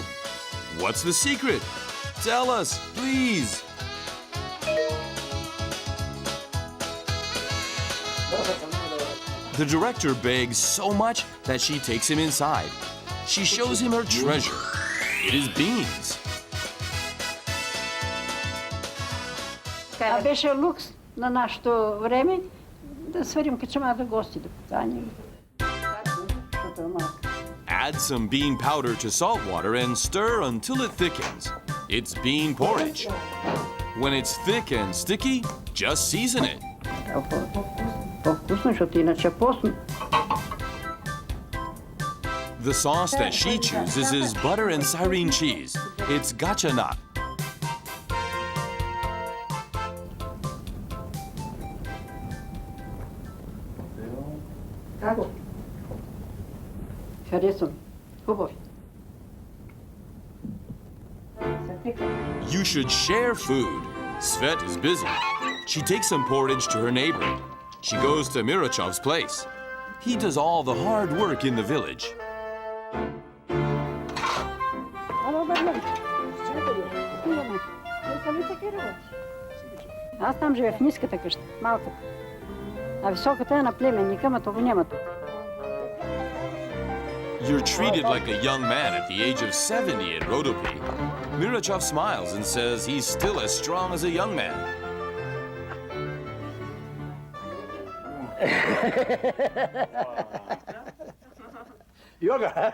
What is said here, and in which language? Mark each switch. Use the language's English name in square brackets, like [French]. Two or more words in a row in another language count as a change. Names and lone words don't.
[English] What's the secret? Tell us, please. The director begs so much that she takes him inside. She shows him her treasure. It is beans. [Bulgarian] А беше лукс на нашето време да сварим качамата гости, да поканим. [English] Add some bean powder to salt water and stir until it thickens. It's bean porridge. When it's thick and sticky, just season it. [Bulgarian] По-вкусно, защото иначе постно. [English] The sauce that she chooses is butter and Cyrene cheese. It's gacha nut. [Bulgarian] Харесвам. Хубаво. [English] You should share food. Svet is busy. She takes some porridge to her neighbor. She goes to Mirachov's place. He does all the hard work in the village. [Bulgarian] Аз там живея в ниската къща, малката. А високата е на племенника, ама това няма тук. [English] You're treated like a young man at the age of 70 at Rodopi. Mirachov smiles and says he's still as strong as a young man. Yoga.